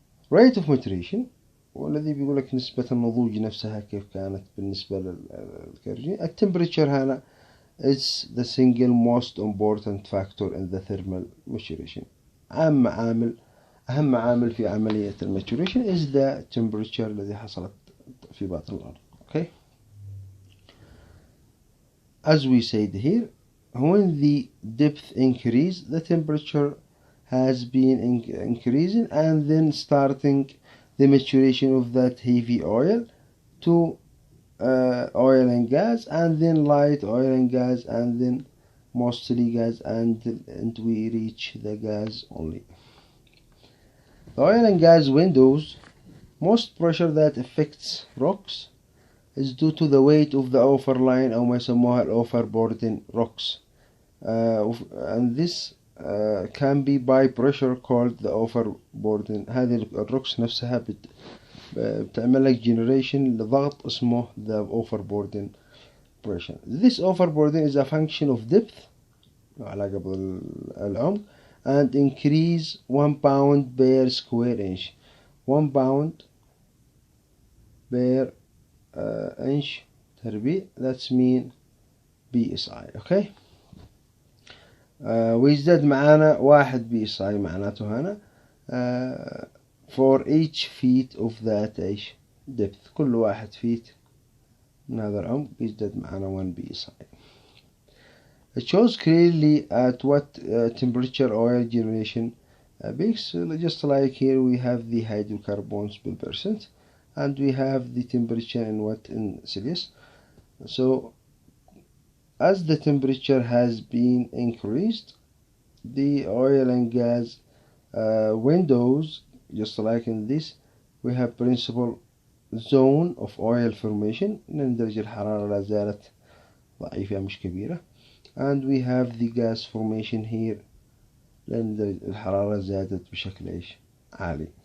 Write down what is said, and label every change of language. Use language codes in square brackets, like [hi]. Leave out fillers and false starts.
[en] Rate of maturation، [ar] والذي بيقول لك نسبة النضوج نفسها كيف كانت بالنسبة للكيروجين. التمبريتشر هنا [en] is the single most important factor in the thermal maturation. [ar] أهم عامل في عملية الماتوريشن [en] is the temperature [ar] الذي حصلت في باطن الأرض. [en] Okay. As we said here, when the depth increase, the temperature has been increasing, and then starting the maturation of that heavy oil to oil and gas, and then light oil and gas, and then mostly gas, and we reach the gas only. The oil and gas windows, most pressure that affects rocks is due to the weight of the overlying [ar] أو ما يسموها [en] overburden rocks, and this can be by pressure called the overburden. [ar] هذه الروكس نفسها بتعمل لك generation لضغط اسمه [en] the overburden pressure. This overburden is a function of depth [ar] علاقة بالعمق [en] and increase 1 pound per square inch. 1 pound per inch تربيع. That's mean PSI. Okay. [ar] ويزداد معانا [en] 1 PSI [ar] معناته هنا [en] for each feet of that depth. [ar] كل 1 feet من هذا العمق بيزداد معانا 1 PSI. [en] It shows clearly at what temperature oil generation peaks. Just like here we have the hydrocarbons per percent, and we have the temperature in Celsius. So as the temperature has been increased, the oil and gas windows, just like in this, we have principal zone of oil formation [ar] لأن درجة الحرارة لا زالت ضعيفة مش كبيرة, [en] and we have the gas formation here [ar] لأن درجة الحرارة زادت بشكل عالي.